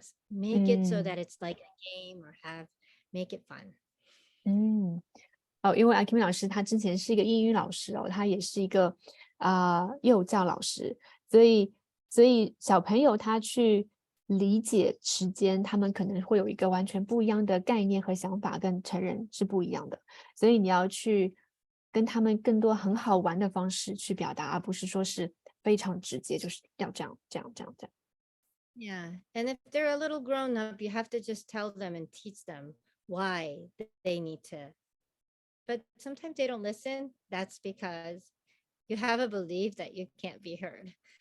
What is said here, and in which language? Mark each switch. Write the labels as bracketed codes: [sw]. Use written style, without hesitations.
[en] Make it so that it's like a game or make it fun. [zh] 因为 Akemi 老师他之前是一个英语老师他也是一个幼教老师，所以小朋友他去理解时间，他们可能会有一个完全不一样的概念和想法，跟成人是不一样的，所以你要去跟他们更多很好玩的方式去表达，而不是说是非常直接，就是要这样。 [en] Yeah, and if they're a little grown up, you have to just tell them and teach them why they need to. But sometimes they don't listen. That's because you have a belief that you can't be heard.